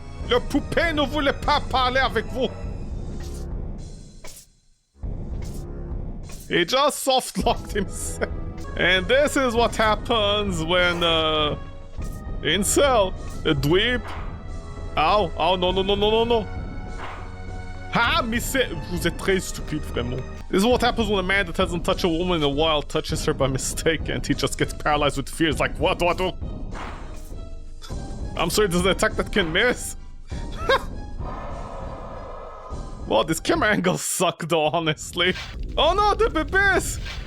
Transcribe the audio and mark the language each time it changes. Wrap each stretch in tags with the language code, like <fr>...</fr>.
<fr>Le poupée ne voulait pas parler avec vous.</fr> <en>He just soft-locked himself. And this is what happens when, incel, a dweeb. Ow, no.</en> <fr>Ah, vous êtes très stupide, vraiment.</fr> <en>This is what happens when a man that hasn't touched a woman in a while touches her by mistake and he just gets paralyzed with fear. It's like, what? I'm sorry, there's an attack that can miss. Well, this camera angle sucked though, honestly. Oh no, the babies!</en>